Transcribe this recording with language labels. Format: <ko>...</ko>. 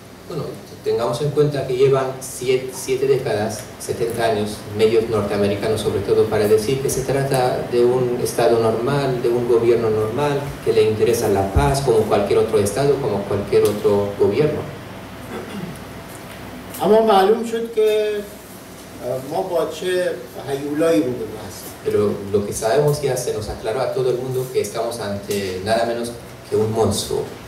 <es>Bueno, tengamos en cuenta que llevan 7 décadas, 70 años, medios norteamericanos sobre todo, para decir que se trata de un estado normal, de un gobierno normal, que le interesa la paz como cualquier otro estado, como cualquier otro gobierno.</es> <fa>اما معلوم شد که ما با چه هیولایی روبرو هستیم.</fa> <es>Pero lo que sabemos ya se nos aclaró a todo el mundo que estamos ante nada menos que un monstruo.</es>